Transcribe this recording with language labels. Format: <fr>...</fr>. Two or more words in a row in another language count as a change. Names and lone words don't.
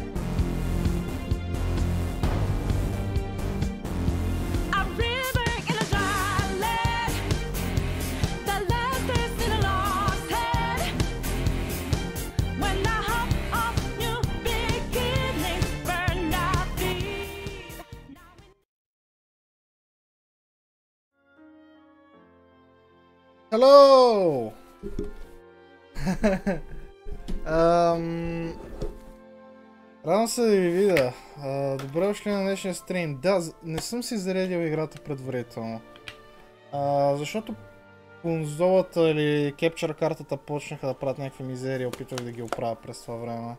<en>A river in a dry land, the left is in a lost head. When I hop off new beginnings, burn out these. Hello!</en> <bg>Радвам се да ви видя. Добре дошли на днешния стрим. Да, не съм си заредил играта предварително. Защото конзолата или кепчър картата почнаха да правят някакви мизерии, опитвах да ги оправя през това време.</bg>